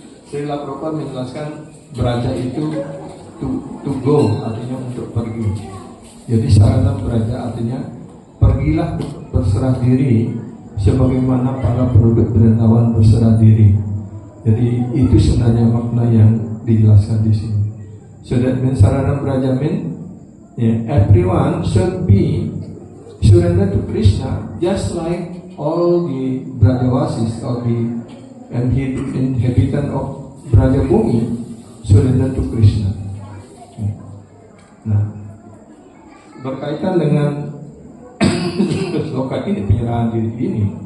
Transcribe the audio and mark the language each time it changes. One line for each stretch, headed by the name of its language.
Indonesian: Srila Prabhupada menjelaskan braja itu to go, artinya untuk pergi. Jadi saranam braja artinya pergilah berserah diri sebagaimana para penduduk Vrindavan berserah diri. Jadi itu sebenarnya makna yang dijelaskan di sini.
English: So that means saranam braja means everyone should be surrender to Krishna, just like all the Brajavasis or the inhabitant of Brajabhumi surrender to Krishna.
Indonesian: Nah, berkaitan dengan sloka ini, penyerahan diri ini,